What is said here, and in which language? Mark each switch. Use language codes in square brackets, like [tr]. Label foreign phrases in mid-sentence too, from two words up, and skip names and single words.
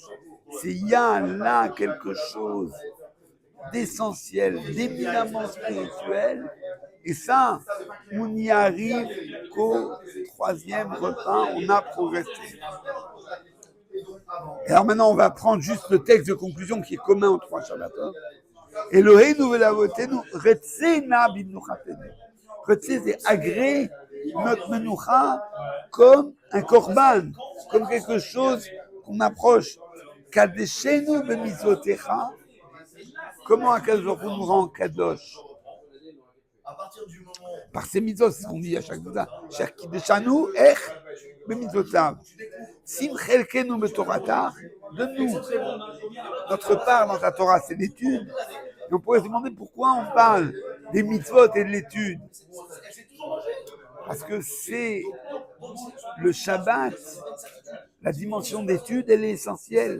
[fr] Il y a là quelque chose d'essentiel, d'éminemment spirituel, et ça, on n'y arrive qu'au troisième repas, on a progressé. Et alors maintenant, on va prendre juste le texte de conclusion qui est commun aux trois Shabbatot. [he] Eloheinu ve'lavotenu retzena b'mnuchatenu. Retze, [fr] c'est agréer notre menoucha comme un korban, comme quelque chose qu'on approche. [he] Kadeshenu b'mitzvotecha. [fr] Comment [he] Akadosh Baruch Hu [fr] nous rend kadosh? Par ses mitzvot, c'est ce qu'on dit à chaque fois. [he] Chaque kideshanu ech b'mitzvotav. Sim chelkenu betorata, [fr] donne-nous notre part dans ta Torah, c'est l'étude. Et on pourrait se demander pourquoi on parle des mitzvot et de l'étude. Parce que c'est le Shabbat, la dimension d'étude, elle est essentielle.